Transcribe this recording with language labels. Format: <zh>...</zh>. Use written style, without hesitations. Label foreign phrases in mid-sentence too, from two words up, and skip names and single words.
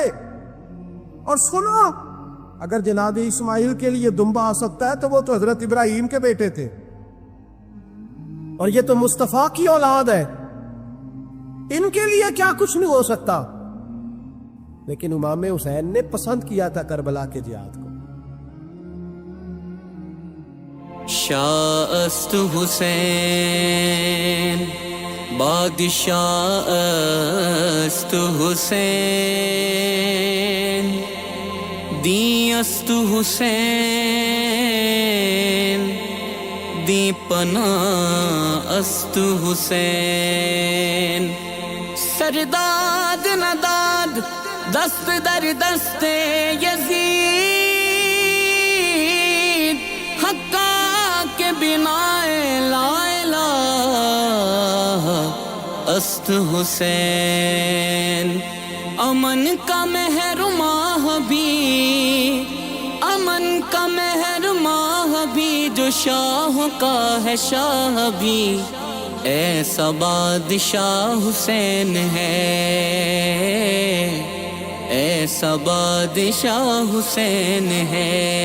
<ur>اور سنو، اگر جناب اسماعیل کے لیے دمبا آ سکتا ہے تو وہ تو حضرت ابراہیم کے بیٹے تھے، اور یہ تو مصطفیٰ کی اولاد ہے، ان کے لیے کیا کچھ نہیں ہو سکتا۔ لیکن امام حسین نے پسند کیا تھا کربلا کے جہاد کو۔</ur> <fa>شاہ است حسین بادشاہ است حسین، دی است حسین، دی پناہ است حسین، سرداد نداد دست در دست یزید، حقا کے بنا لا الہ است حسین،</fa> <ur>امن کا محرماں بھی، امن کا محرماں بھی، جو شاہ کا ہے شاہ بھی، ایسا بادشاہ حسین ہے، ایسا بادشاہ حسین ہے۔</ur>